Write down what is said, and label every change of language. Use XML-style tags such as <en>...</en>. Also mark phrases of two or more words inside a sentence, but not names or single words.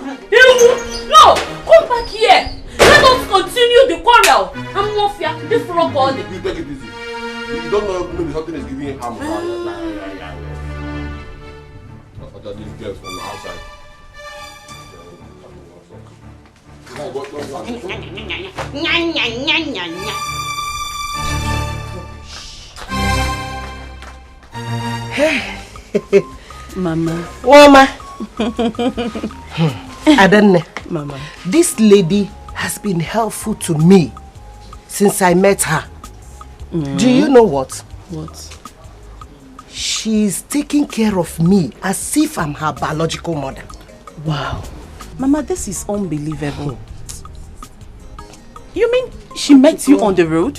<en>No, come back here. Let us continue the quarrel. I'm not fear. This frog body. You take it easy. You don't know maybe something is giving him harm. These girls from the outside. Mama. Adanne. Mama. This lady has been helpful to me since I met her. Do you know what? What? She's taking care of me as if I'm her biological mother. Wow. Mama, this is unbelievable. You mean she met you on the road?</en>